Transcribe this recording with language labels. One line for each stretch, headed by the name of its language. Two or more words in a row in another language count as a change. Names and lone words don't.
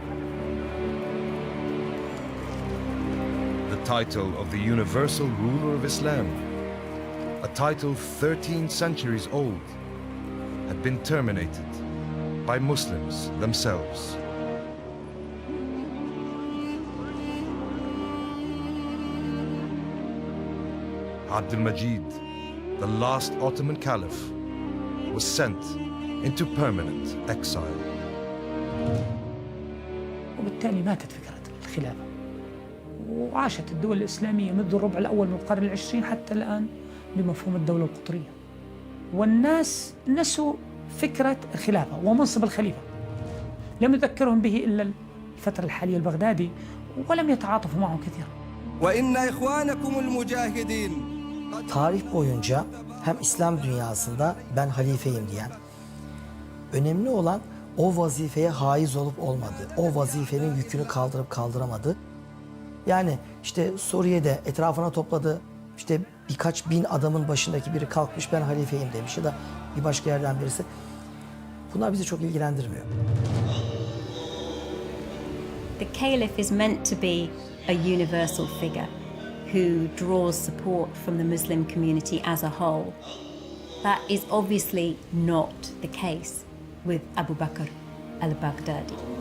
English: The title of the universal ruler of Islam, a title 13 centuries old, had been terminated by Muslims themselves. Abdülmecid, the last Ottoman Caliph, was sent into permanent exile.
Arabic: وبالتالي ماتت فكرة الخلافة وعاشت الدول الإسلامية منذ الربع الأول من القرن العشرين حتى الآن بمفهوم الدولة القطرية، والناس نسوا فكرة الخلافة ومنصب الخليفة. لم يذكرهم به إلا الفترة الحالية البغدادي ولم يتعاطفوا معه كثيرا. وإن إخوانكم المجاهدين.
Turkish: Tarih boyunca hem İslam dünyasında ben halifeyim diyen, önemli olan o vazifeye haiz olup olmadığı, o vazifenin yükünü kaldırıp kaldıramadığı. Yani işte Suriye'de etrafına topladığı işte birkaç bin adamın başındaki biri kalkmış ben halifeyim demiş ya da bir başka yerden birisi. Bunlar bizi çok ilgilendirmiyor.
English: The Caliph is meant to be a universal figure who draws support from the Muslim community as a whole. That is obviously not the case with Abu Bakr al-Baghdadi.